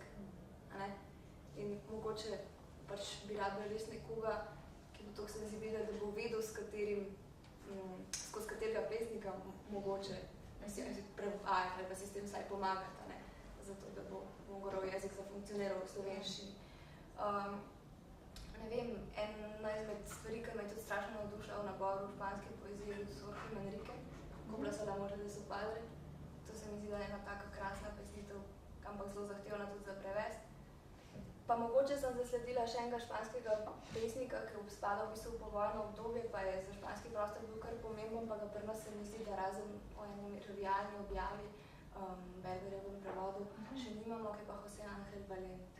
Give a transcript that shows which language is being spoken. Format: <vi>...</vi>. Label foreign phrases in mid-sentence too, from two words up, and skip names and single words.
<sl>In mogoče pač bi rabili res nekoga, ki bo toliko senzibilen, da bo vedel, skozi katerega pesnika mogoče prevajati ali pa si s tem vsaj pomagati, zato da bo Gongorov jezik zafunkcioniral v slovenščini. Ne vem, ena izmed stvari, ki me je tudi strašno navdušila v naboru v španski poeziji od Jorge Manrique, Coplas al amor de su padre. To se mi zdi, da je ena taka krasna pesnitev, ampak zelo zahtevna tudi za prevest. Pa mogoče sem zasledila še enega španskega pesnika, ki spada v bistvu v povojno obdobje, pa je za španski prostor bil kar pomemben, pa ga pri nas se mi zdi, da razen o enem revijalni objavi Berberjevem prevodu še nimamo, ki pa José Ángel Valente.</sl>